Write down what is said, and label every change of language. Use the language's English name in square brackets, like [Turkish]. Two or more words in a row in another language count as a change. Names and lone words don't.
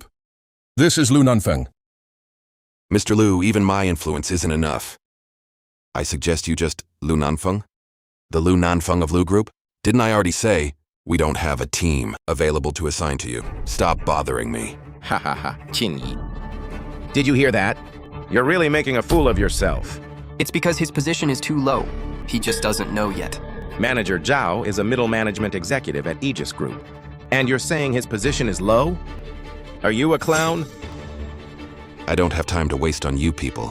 [English] This is Lu Nanfeng. Mr. Lu, even my influence isn't enough. I suggest you just Lu Nanfeng? The Lu Nanfeng of Lu Group? Didn't I already say we don't have a team available to assign to you? Stop bothering me. Ha ha ha, Qin Yi. Did you hear that? You're really making a fool of yourself. It's because his position is too low. He just doesn't know yet. Manager Zhao is a middle management executive at Aegis Group. And you're saying his position is low? Are you a clown? I don't have time to waste on you people.